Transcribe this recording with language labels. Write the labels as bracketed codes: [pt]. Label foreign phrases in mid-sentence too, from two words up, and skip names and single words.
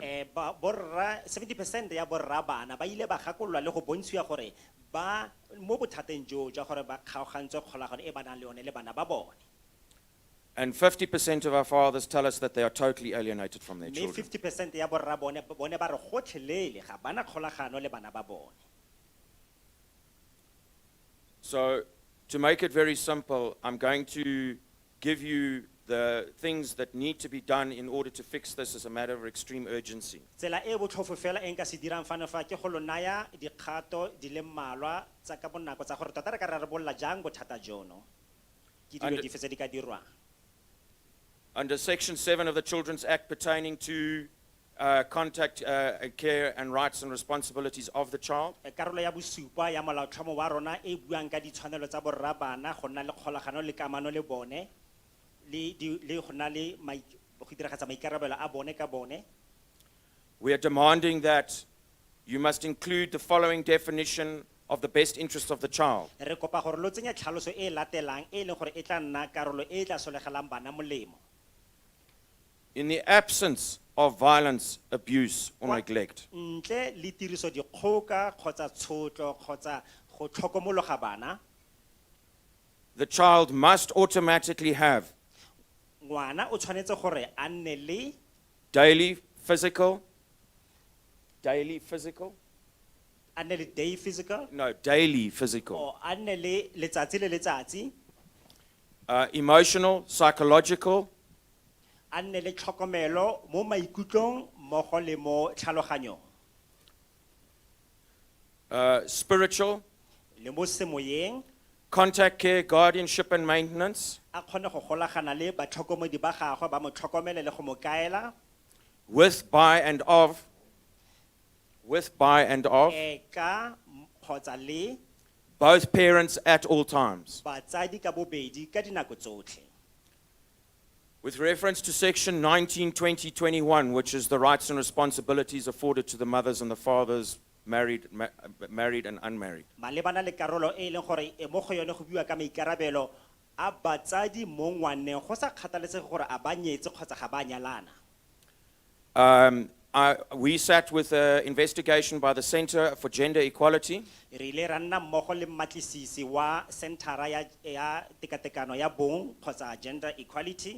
[tn] borra 70% ya borra bana ba ile ba gakolwa le go bontshiwa gore ba mo bothateng jo ja gore ba kgaogantswe kgolagano e ba nang le yone le bana ba bone. [en] And 50% of our fathers tell us that they are totally alienated from their Me children. [tn] 50% ya borra bone ba re gotlhelele ga bana kgolagano le bana ba bone. [en] So, to make it very simple, I'm going to give you the things that need to be done in order to fix this as a matter of extreme urgency. [tn] Tsela e botlhofo fela e nka se dirang fano fa ke go lo naya dikgato di le mmalwa tsa ka bonako tsa gore tota re ka re bolla jang bothata jono. Ke dilo dife tse di ka dirwang. [en] Under Section 7 of the Children's Act pertaining to contact, care and rights and responsibilities of the child, [tn] Karolo ya bosupa ya molaotlhomo wa rona e buang ka ditshwanelo tsa borra bana go nna le kgolagano le kamano le bone le go nna le go diragatsa maikarabelo a bone ka bone. [en] we are demanding that you must include the following definition of the best interest of the child. [tn] Re kopa gore lo tsenya tlhaloso e latelang e leng gore e tla nna karolo e tla solegelang bana molemo. [en] In the absence of violence, abuse, or neglect, [tn] Ntle le tiriso dikgoka kgotsa tshotlo kgotsa go tlhokomologa bana, [en] the child must automatically have [tn] ngwana o tshwanetse gore a nne le [en] daily physical, [tn] a nne le [en] day physical no, daily physical, [tn] o a nne le letsatsi le letsatsi [en] emotional, psychological, [tn] a nne le tlhokomelo mo maikutlong mmogo le mo tlhaloganyong [en] spiritual, [tn] le mo semoyeng [en] contact care, guardianship and maintenance, [tn] a kgone go golagana le batlhokomedi ba gagwe ba mo tlhokomele le go mo kaela [en] with, by, and of, [tn] ka kgotsa le [en] both parents at all times. [tn] batsadi ka bobedi ka dinako tsotlhe. [en] With reference to Section 19, 20, 21, which is the rights and responsibilities afforded to the mothers and the fathers, married and unmarried. [tn] Malebana le karolo e leng gore e mo go yone go bua ka maikarabelo a batsadi mo ngwaneng go sa kgathalesege gore a ba nyetse kgotsa ga ba nyalana. [en] We sat with an investigation by the Center for Gender Equality, [tn] Re ile ra nna mmogo le mmatlisisi wa Centera ya tekatekano ya bong kgotsa [en] gender equality.